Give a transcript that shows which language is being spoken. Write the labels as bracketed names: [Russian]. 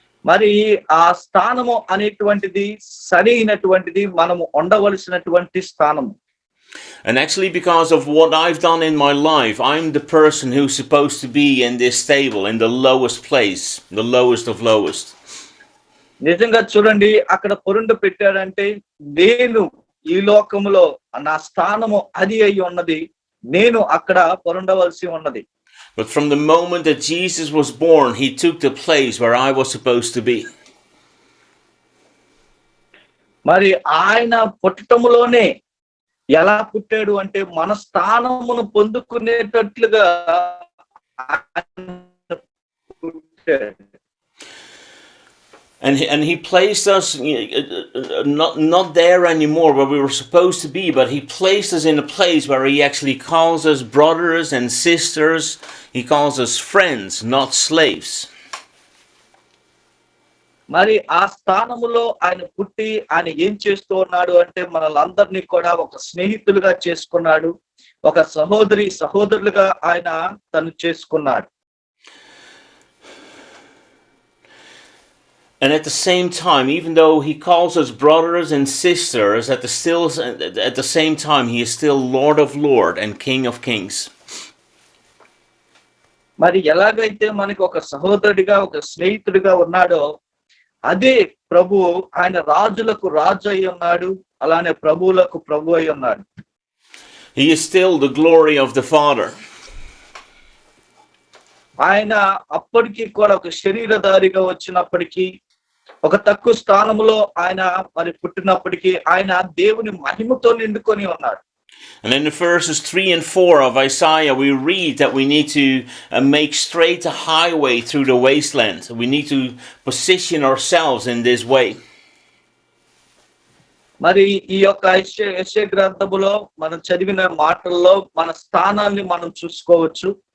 [Telugu] మరి ఆ స్థానము అనేటువంటిది సరైనటువంటిది, మనము ఉండవలసినటువంటి స్థానము. [English] And actually, because of what I've done in my life, I'm the person who's supposed to be in this stable, in the lowest place, the lowest of lowest. [Telugu] నిజంగా చూడండి, అక్కడ పొరుండు పెట్టాడంటే నేను ఈ లోకములో నా స్థానము అది అయి ఉన్నది, నేను అక్కడ పొరుండవలసి ఉన్నది. [English] But from the moment that Jesus was born, he took the place where I was supposed to be. [Telugu] మరి ఆయన పుట్టటములోనే ఎలా పుట్టాడు అంటే మన స్థానమును పొందుకునేటట్లుగా పుట్టాడు. [English] And he placed us not there anymore where we were supposed to be, but he placed us in a place where he actually calls us brothers and sisters. He calls us friends, not slaves. [Telugu] మరి ఆ స్థానములో ఆయన పుట్టి ఆయన ఏం చేస్తూ ఉన్నాడు అంటే మనలందరినీ కూడా ఒక స్నేహితులుగా చేసుకున్నాడు, ఒక సహోదరులుగా ఆయన తను చేసుకున్నాడు. [English] And at the same time, even though he calls us brothers and sisters, at the same time, he is still Lord of Lords and King of Kings. [Telugu] మరి ఎలాగైతే మనకి ఒక సహోదరుడిగా ఒక స్నేహితుడిగా ఉన్నాడో, అదే ప్రభు ఆయన రాజులకు రాజు అయి ఉన్నాడు, అలానే ప్రభువులకు ప్రభు అయి ఉన్నాడు. [English] He is still the glory of the Father. [Telugu] ఆయన అప్పటికి కూడా ఒక శరీరధారిగా వచ్చినప్పటికీ, ఒక తక్కువ స్థానంలో ఆయన మరి పుట్టినప్పటికీ ఆయన దేవుని మహిమతో నిండుకొని ఉన్నాడు. [English] And in the verses 3 and 4 of Isaiah, we read that we need to make straight a highway through the wasteland. We need to position ourselves in this way. [Telugu] మరి ఈ యొక్క యెషయా గ్రంథములో మనం చదివిన మాటల్లో మన స్థానాన్ని మనం చూసుకోవచ్చు.